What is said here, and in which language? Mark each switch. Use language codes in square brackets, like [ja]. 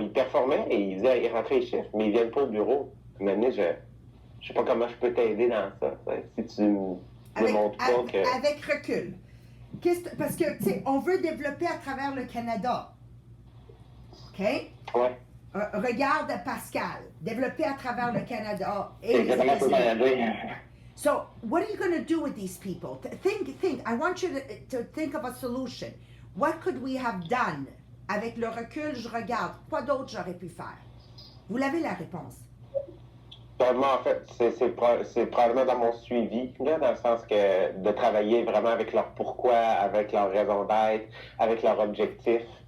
[fr] Ils performaient et ils rentraient les chiffres, mais ils ne viennent pas au bureau. Maintenant, je ne sais pas comment je peux t'aider dans ça. Si tu me montres pas que... Avec recul. Parce que, tu sais, on veut développer à travers le Canada. OK? Ouais. Regarde Pascal. Développer à travers le Canada. C'est exactement ce que j'allais dire. [en] So, what are you going to do with these people? Think. I want you to think of a solution. What could we have done? [fr] Avec le recul, je regarde. Quoi d'autre j'aurais pu faire? Vous l'avez la réponse. Moi, en fait, c'est probablement dans mon suivi, là, dans le sens que de travailler vraiment avec leur pourquoi, avec leur raison d'être, avec leur objectif.